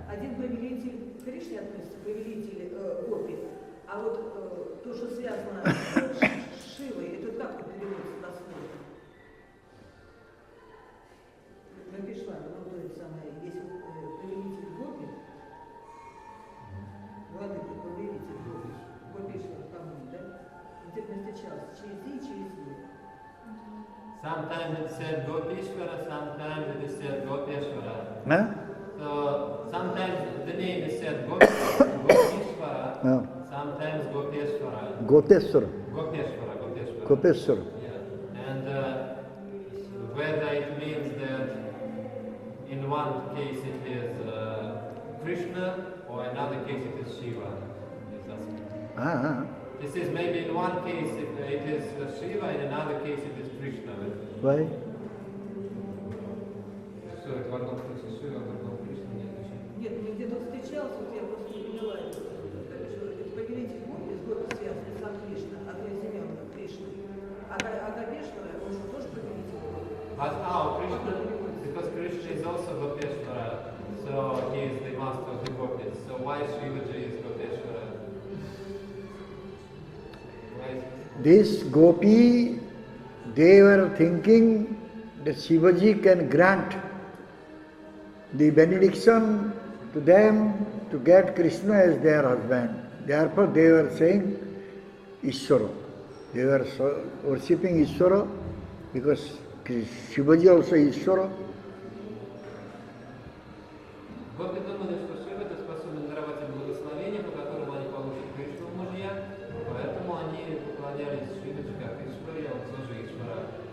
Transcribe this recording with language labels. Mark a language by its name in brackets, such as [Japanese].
[Russian] Один повелитель Кришне относится, повелитель Гопи, а вот то, что связано с Шивой, это как вот переводится дословно? Гопишвара, ну то есть самое, есть повелитель Гопи, владыка, повелитель Гопи, Гопишвара, по-моему, да? Где ты встречался? Через И, через И. [English] Sometimes it said Gopishvara, sometimes it is said Gopeshvara. Huh? So sometimes the name is said Gopishvara, No. sometimes Gopeshvara. Goteswara. Gopeshvara, Gopeshvara. Gopeswara. Yeah. And whether it means that in one case it is Krishna or another case it is Shiva. This is maybe in one case it is Shiva, in another case it is Krishna. Why? [Russian] Что это в одном случае Шива, в другом Кришна? Нет, я где-то встречался, вот я просто не поняла, что это повелитель Гопи, с Гопи связан сам Кришна, одноименный Кришна. А Гопешвара, он же тоже повелитель Гопи. [English] Krishna, because Krishna is also Gopeshvara, so he is the master of the Gopis. So why Shivaji is Gopeshvara? This Gopi, they were thinking that Shivaji can grant the benediction to them to get Krishna as their husband. Therefore they were saying Ishvara. They were worshipping Ishvara because Shivaji also is Ishvara. [Russian] Гопи думали, что Шива это способен даровать им благословение, по которому они получат Кришну в мужья, поэтому они поклонялись Шиваджи как Ишваре, он тоже Ишвара.